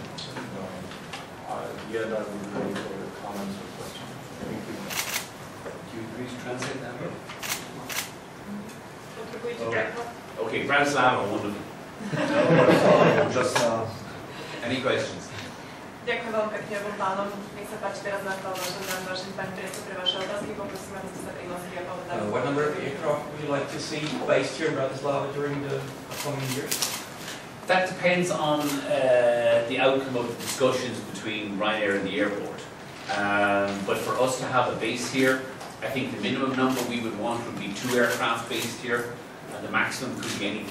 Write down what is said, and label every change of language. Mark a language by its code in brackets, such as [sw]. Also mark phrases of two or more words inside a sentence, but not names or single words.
[en] Yeah, that would be ready for the comments or questions. Thank you. Do you agree to translate that? Okay, Bratislava, wonderful. Any questions? [sk] Ďakujem veľmi pekne obom pánom. Nech sa páči teraz na to, vážený pán priestor pre vaše otázky. Poprosím, aby ste sa prihlásili a povedali. [en] What number of aircraft would you like to see based here in Bratislava during the upcoming years? That depends on the outcome of the discussions between Ryanair and the airport. But for us to have a base here, I think the minimum number we would want would be 2 aircraft based here, and the maximum could be anything.